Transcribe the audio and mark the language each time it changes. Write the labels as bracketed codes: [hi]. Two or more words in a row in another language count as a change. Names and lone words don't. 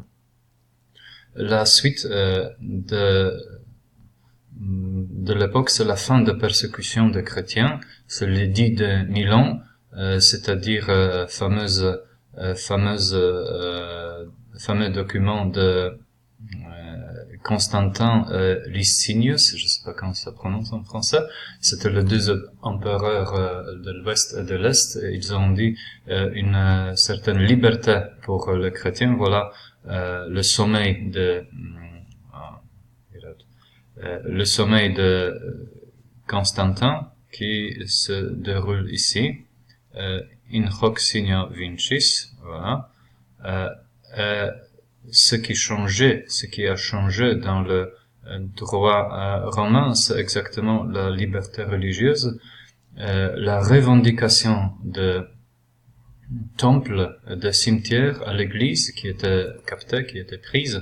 [fr] La suite de l'époque, c'est la fin de persécution des chrétiens, c'est l'édit de Milan, c'est-à-dire fameux document Constantin Licinius, je sais pas comment ça prononce en français, c'était les deux empereurs de l'Ouest et de l'Est, et ils ont dit une certaine liberté pour les chrétiens. Voilà le sommet de Constantin qui se déroule ici, [la] in hoc signa vincis, [fr] voilà. Ce qui a changé dans le droit romain, c'est exactement la liberté religieuse, la revendication de temples, de cimetières à l'église qui était captée, qui était prise.